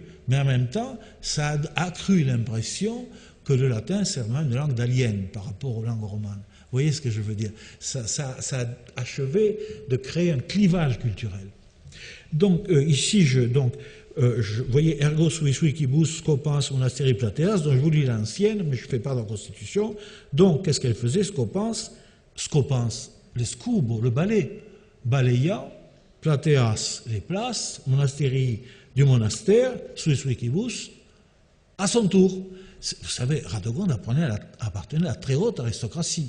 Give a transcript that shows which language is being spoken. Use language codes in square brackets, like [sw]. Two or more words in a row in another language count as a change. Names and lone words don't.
[fr] Mais en même temps, ça a accru l'impression que le latin, c'est vraiment une langue d'alien par rapport aux langues romanes. Vous voyez ce que je veux dire? Ça a achevé de créer un clivage culturel. Donc, ici, vous voyez, [la] ergo suis quibus scopans monasteri plateas, [fr] donc je vous lis l'ancienne, mais je ne fais pas dans la Constitution. Donc, qu'est-ce qu'elle faisait, scopans, les scubos, le balai, balayant, plateas, les places, monasteri, du monastère, [la] suis quibus, [fr] à son tour. Vous savez, Radegonde appartenait à la très haute aristocratie.